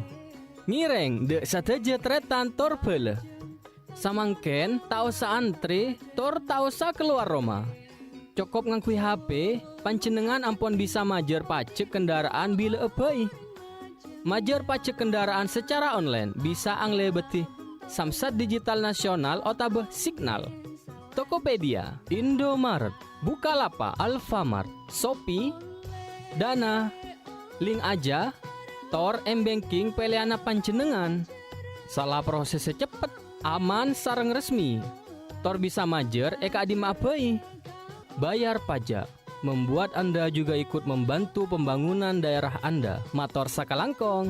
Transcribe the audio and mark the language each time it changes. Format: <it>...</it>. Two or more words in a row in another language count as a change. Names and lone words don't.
<mad>Ngireng dek sateja tretan tor bele. Samangken tak usah antri, tor tak usah keluar rumah. Cukup ngakui HP, pancenengan ampun bisa majer pajak kendaraan bila ebai. Majer pajak kendaraan secara online bisa angle beti Samsat Digital Nasional otabeh Signal, Tokopedia, Indomaret, Bukalapak, Alfamart, Shopee, Dana, link aja, Tor M-Banking peleana panjenengan. Salah prosesnya cepet, aman, sareng resmi. Tor bisa majer eka dimabai.</mad> <id>Bayar pajak, membuat Anda juga ikut membantu pembangunan daerah Anda.</id> <mad>Mator sakalangkong.</mad>